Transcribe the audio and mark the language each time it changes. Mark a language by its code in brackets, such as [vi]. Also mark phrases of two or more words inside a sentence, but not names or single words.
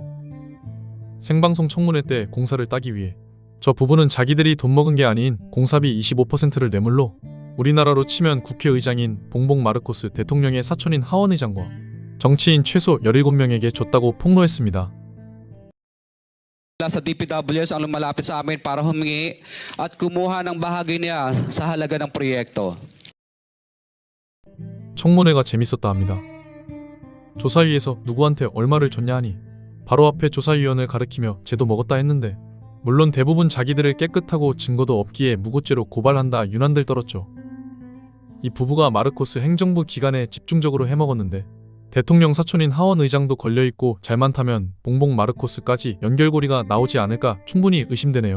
[ko] 생방송 청문회 때 공사를 따기 위해 저 부부는 자기들이 돈 먹은 게 아닌 공사비 25%를 뇌물로 우리나라로 치면 국회의장인 봉봉 마르코스 대통령의 사촌인 하원 의장과 정치인 최소 17명에게 줬다고 폭로했습니다. [tl] Sa DPWs ang lumalapit sa amin para humingi at kumuha ng bahagi niya sa halaga ng proyekto. [ko] 청문회가 재밌었다 합니다. 조사위에서 누구한테 얼마를 줬냐 하니 바로 앞에 조사위원을 가리키며 쟤도 먹었다 했는데, 물론 대부분 자기들을 깨끗하고 증거도 없기에 무고죄로 고발한다 유난들 떨었죠. 이 부부가 마르코스 행정부 기간에 집중적으로 해먹었는데 대통령 사촌인 하원 의장도 걸려있고 잘만 타면 봉봉 마르코스까지 연결고리가 나오지 않을까 충분히 의심되네요.